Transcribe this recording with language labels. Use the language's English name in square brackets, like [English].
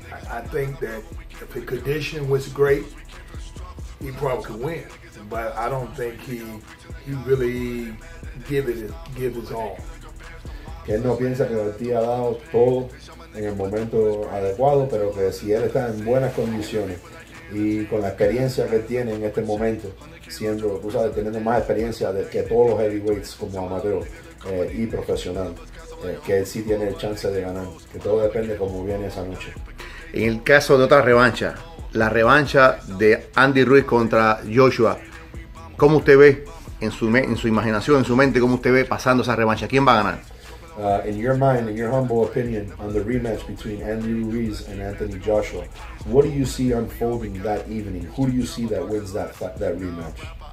[English] I think that if the condition was great, he probably could win. But I don't think he really give his all. [Spanish] Que él no piensa que Ortiz ha dado todo en el momento adecuado, pero que si él está en buenas condiciones y con la experiencia que él tiene en este momento, siendo, tú sabes, teniendo más experiencia que todos los heavyweights como amateur y profesional, que él sí tiene el chance de ganar, que todo depende de cómo viene esa noche. En el caso de otra revancha, la revancha de Andy Ruiz contra Joshua, ¿cómo usted ve en su imaginación, en su mente, cómo usted ve pasando esa revancha? ¿Quién va a ganar? [English] In your mind, in your humble opinion, on the rematch between Andy Ruiz and Anthony Joshua, what do you see unfolding that evening? Who do you see that wins that rematch?